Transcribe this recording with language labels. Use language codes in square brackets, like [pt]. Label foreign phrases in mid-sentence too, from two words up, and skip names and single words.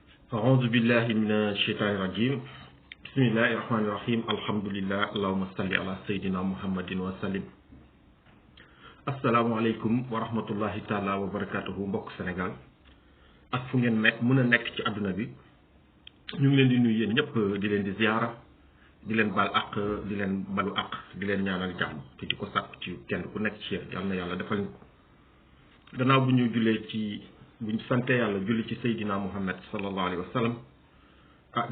[ar] أعوذ بالله من الشيطان الرجيم بسم الله الرحمن الرحيم الحمد لله اللهم صل على سيدنا محمد وسلم السلام عليكم ورحمة الله تعالى وبركاته [wo] mbokk Sénégal ak fu ngeen nekk mën a nekk ci àdduna bi ñu ngi leen di nuyu yéen ñëpp di leen di ziara di leen baal ak di leen balu ak di leen ñaanal jàmm te di ko sàkk ci kenn ku nekk ci yéen yal na yàlla defal ñu ko gannaaw bu ñu jullee ci buñ sante yàlla julli ci Seydina Muhammad [ar] صلى الله عليه وسلم [wo] ñu